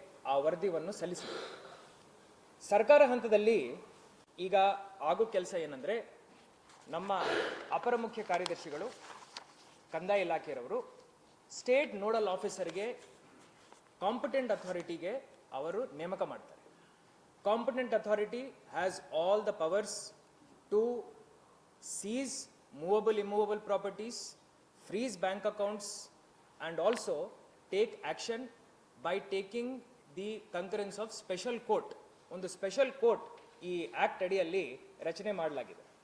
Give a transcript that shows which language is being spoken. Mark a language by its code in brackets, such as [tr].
[kn] ಆ ವರದಿಯನ್ನು ಸಲ್ಲಿಸಿದೆ. ಸರ್ಕಾರ ಹಂತದಲ್ಲಿ ಈಗ ಆಗೋ ಕೆಲಸ ಏನಂದರೆ, ನಮ್ಮ ಅಪರ ಮುಖ್ಯ ಕಾರ್ಯದರ್ಶಿಗಳು ಕಂದಾಯ ಇಲಾಖೆಯವರು ಸ್ಟೇಟ್ ನೋಡಲ್ ಆಫೀಸರ್ಗೆ ಕಾಂಪಿಟೆಂಟ್ ಅಥಾರಿಟಿಗೆ ಅವರು ನೇಮಕ ಮಾಡ್ತಾರೆ. [en] Competent authority has all the powers to seize movable immovable properties, freeze bank accounts, and also take action by taking the concurrence of special court. [kn] ಒಂದು ಸ್ಪೆಷಲ್ ಕೋರ್ಟ್ ಈ ಆಕ್ಟ್ ಅಡಿಯಲ್ಲಿ ರಚನೆ ಮಾಡಲಾಗಿದೆ.